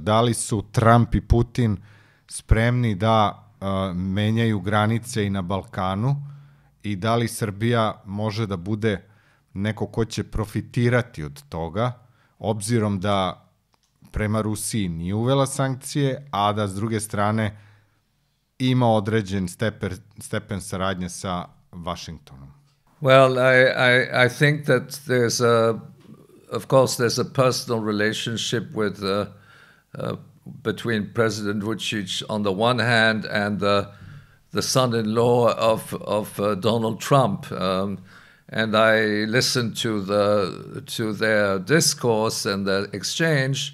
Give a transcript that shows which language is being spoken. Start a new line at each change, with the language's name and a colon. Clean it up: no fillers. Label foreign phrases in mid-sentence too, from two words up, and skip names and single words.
Serbian: Da li su Trump i Putin spremni da menjaju granice i na Balkanu, i da li Srbija može da bude neko ko će profitirati od toga, obzirom da prema Rusiji nije uvela sankcije, a da s druge strane ima određen stepen saradnje sa Washingtonom?
English: Well, I think that there's a personal relationship with between President Vučić on the one hand and the son-in-law of Donald Trump, and I listened to their discourse and their exchange.